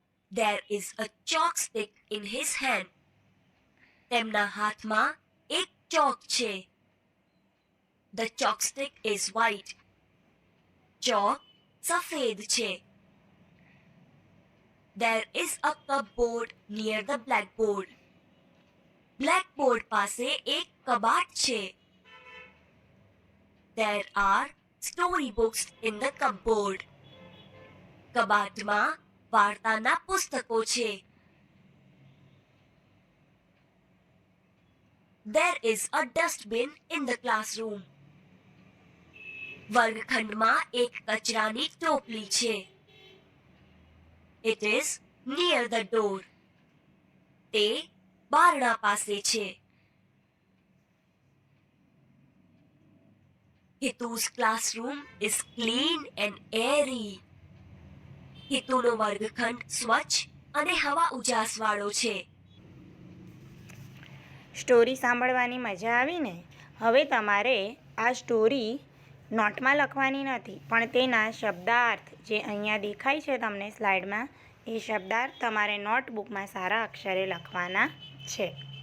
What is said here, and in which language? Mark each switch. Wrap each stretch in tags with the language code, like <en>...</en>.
<en>There is a chalk stick in his hand.</en> <gu>તેમના હાથમાં એક ચોક છે.</gu> <en>The chalk stick is white.</en> <gu>ચોક સફેદ છે.</gu> <en>There is a cupboard near the blackboard.</en> <gu>Blackboard પાસે એક કબાટ છે.</gu> <en>There are storybooks in the cupboard.</en> <gu>કબાટમાં વાર્તાના પુસ્તકો છે.</gu> <en>There is a dustbin in the classroom.</en> <gu>વર્ગખંડમાં એક કચરાની ટોપલી છે.</gu> <en>It is near the door.</en> <gu>તે બારણા પાસે છે.</gu> <en>Hitu's classroom is clean and airy.</en> <gu>હિતુનો વર્ગખંડ સ્વચ્છ અને હવા ઉજાસવાળો છે. સ્ટોરી સાંભળવાની મજા આવી ને? હવે તમારે આ સ્ટોરી નોટમાં લખવાની નથી, પણ તેના શબ્દાર્થ જે અહીંયા દેખાય છે તમને સ્લાઇડમાં, એ શબ્દાર્થ તમારે નોટબુકમાં સારા અક્ષરે લખવાના છે.</gu>